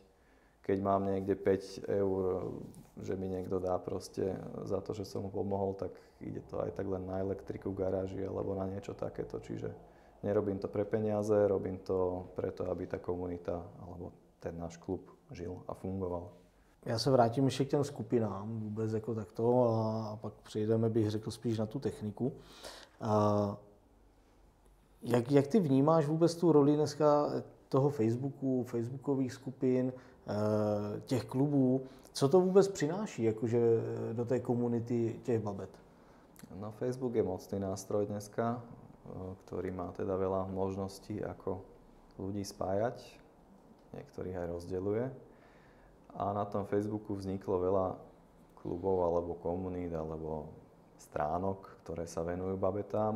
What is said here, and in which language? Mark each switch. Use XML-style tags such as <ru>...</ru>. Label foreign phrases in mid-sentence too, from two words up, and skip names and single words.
<sk>Keď mám niekde 5 eur, že mi niekto dá proste za to, že som mu pomohol, tak ide to aj tak len na elektriku v garáži alebo na niečo takéto. Čiže nerobím to pre peniaze, robím to preto, aby tá komunita alebo ten náš klub žil a fungoval.</sk> <cs>Já se vrátím ještě k těm skupinám vůbec jako takto a pak přejdeme, bych řekl, spíš na tu techniku. Jak ty vnímáš vůbec tu roli dneska toho Facebooku, facebookových skupin, těch klubů? Co to vůbec přináší jakože do té komunity těch babet?</cs> <sk>No, Facebook je mocný nástroj dneska, ktorý má teda veľa možností, ako ľudí spájať, niektorých aj rozdeľuje. A na tom Facebooku vzniklo veľa klubov alebo komunít alebo stránok, ktoré sa venujú babetám.</sk>